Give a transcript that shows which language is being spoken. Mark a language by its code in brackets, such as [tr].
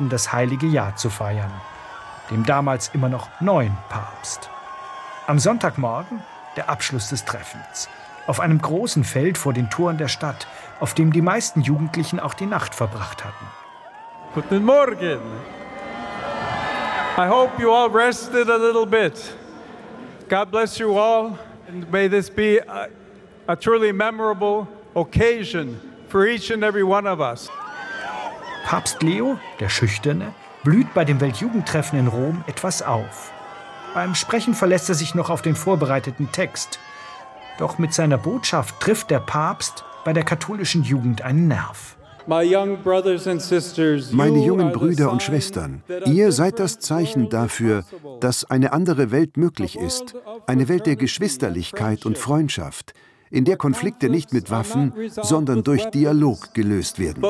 [de] das heilige Jahr zu feiern, dem damals immer noch neuen Papst. Am Sonntagmorgen der Abschluss des Treffens. Auf einem großen Feld vor den Toren der Stadt, auf dem die meisten Jugendlichen auch die Nacht verbracht hatten. Guten Morgen. [en] I hope you all rested a little bit. God bless you all and may this be a truly memorable occasion for each and every one of us. [de] Papst Leo, der Schüchterne, blüht bei dem Weltjugendtreffen in Rom etwas auf. Beim Sprechen verlässt er sich noch auf den vorbereiteten Text. Doch mit seiner Botschaft trifft der Papst bei der katholischen Jugend einen Nerv. Meine jungen Brüder und Schwestern, ihr seid das Zeichen dafür, dass eine andere Welt möglich ist, eine Welt der Geschwisterlichkeit und Freundschaft, in der Konflikte nicht mit Waffen, sondern durch Dialog gelöst werden.